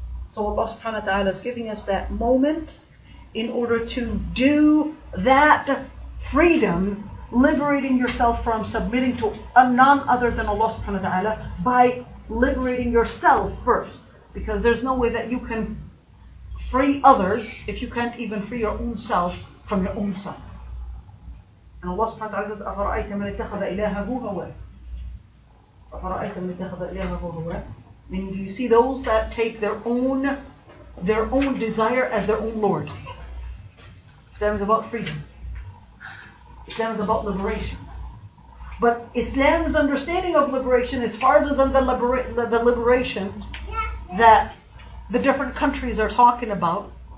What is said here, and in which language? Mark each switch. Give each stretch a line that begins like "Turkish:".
English: So Allah subhanahu wa ta'ala is giving us that moment in order to do that freedom, liberating yourself from submitting to none other than Allah subhanahu wa ta'ala by liberating yourself first. Because there's no way that you can free others if you can't even free your own self from your own self. And Allah subhanahu wa ta'ala says,
Arabic: أَفَرَأَيْتَ مَنِ اتَّخَذَ إِلَهَهُ هَوَاهُ أَفَرَأَيْتَ مَنِ اتَّخَذَ إِلَهَهُ هَوَاهُ.
English: Meaning, do you see those that take their own desire as their own Lord? Islam is about freedom. Islam is about liberation. But Islam's understanding of liberation is farther than the liberation that the different countries are talking about.